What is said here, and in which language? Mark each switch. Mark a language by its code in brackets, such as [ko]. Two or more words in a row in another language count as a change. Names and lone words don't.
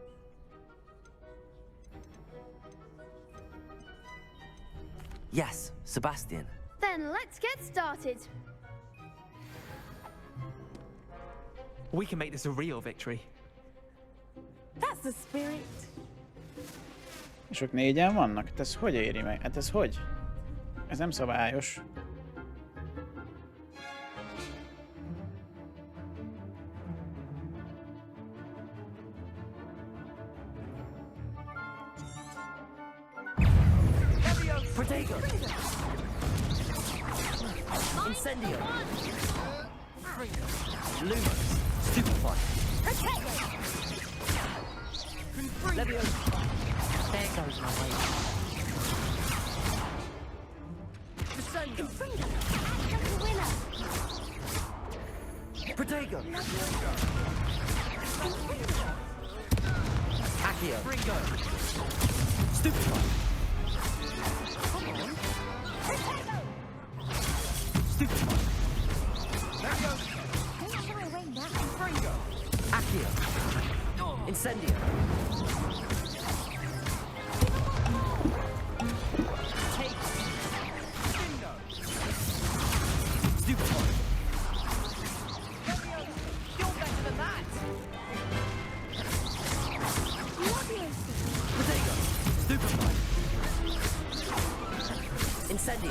[en] Yes, Sebastian. Then let's get started. We can make this a real victory. That's the spirit. [hu] És ők 4-en vannak? Hát ez hogy éri meg? Hát ez hogy? Ez nem szabályos. [en] Protego. Incendio. Lumos. Stupefy. Leviosa. There goes my way. Descendo. Winner. Protego. Accio. Ringo. Stupefy. Stupefy. Accio. Incendio. Take. Stupefy. You're better than that. Protego. Stupefy. Incendio.